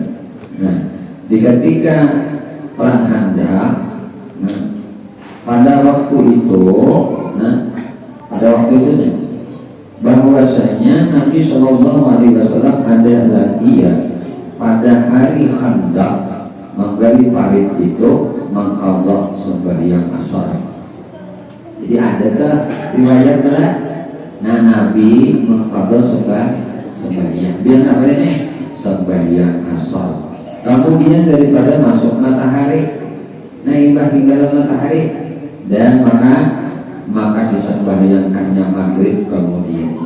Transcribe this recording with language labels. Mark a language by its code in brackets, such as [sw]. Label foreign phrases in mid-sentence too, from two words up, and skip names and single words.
[id] Nah, di ketika perang Khandaq, pada waktu itu, bahwasanya Nabi [ar] صلى الله عليه وسلم [id] adalah pada hari Khandaq menggali parit itu mengqadha sembahyang asar. Jadi adakah riwayat berat? Nah, Nabi mengqadha sembahyang. Dia apa ini? Sembahyang asar. Kemudian daripada masuk matahari, imbah tinggal matahari, dan maka disembahyangkannya maghrib kemudiannya.